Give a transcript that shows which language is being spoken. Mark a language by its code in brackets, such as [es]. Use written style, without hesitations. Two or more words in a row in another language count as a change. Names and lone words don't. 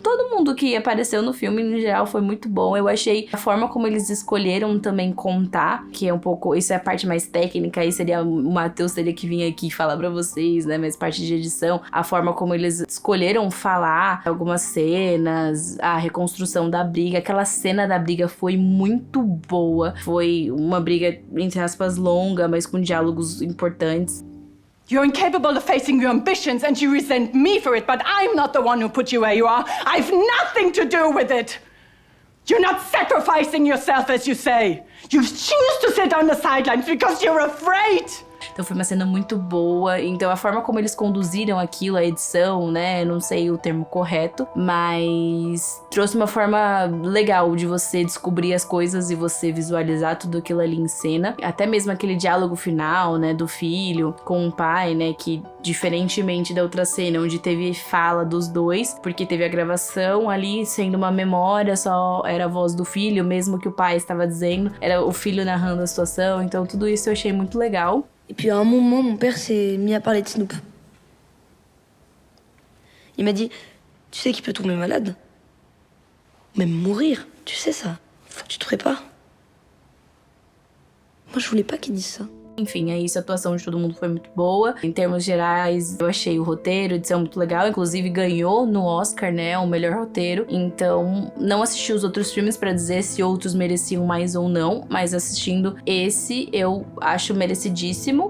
[pt] Todo mundo que apareceu no filme, no geral, foi muito bom. Eu achei a forma como eles escolheram também contar, que é um pouco, isso é a parte mais técnica, aí seria o Matheus teria que vir aqui falar pra vocês, né, mas parte de edição, a forma como eles escolheram falar algumas cenas, a reconstrução da briga, aquela cena da briga foi muito boa, foi uma briga, entre aspas, longa, mas com diálogos importantes. [en] You're incapable of facing your ambitions and you resent me for it, but I'm not the one who put you where you are. I've nothing to do with it. You're not sacrificing yourself, as you say. You choose to sit on the sidelines because you're afraid. [pt] Então foi uma cena muito boa. Então a forma como eles conduziram aquilo, a edição, né? Não sei o termo correto, mas trouxe uma forma legal de você descobrir as coisas e você visualizar tudo aquilo ali em cena. Até mesmo aquele diálogo final, né? Do filho com o pai, né? Que diferentemente da outra cena, onde teve fala dos dois, porque teve a gravação ali sendo uma memória, só era a voz do filho, mesmo que o pai estava dizendo, era o filho narrando a situação. Então tudo isso eu achei muito legal. [fr] Et puis à un moment, mon père s'est mis à parler de Snoop. Il m'a dit, tu sais qu'il peut tomber malade? Même mourir, tu sais ça. Faut que tu te prépares. Moi, je voulais pas qu'il dise ça. [pt] Enfim, é isso, a atuação de todo mundo foi muito boa. Em termos gerais, eu achei o roteiro, a edição muito legal. Inclusive, ganhou no Oscar, né, o melhor roteiro. Então, não assisti os outros filmes pra dizer se outros mereciam mais ou não. Mas assistindo esse, eu acho merecidíssimo.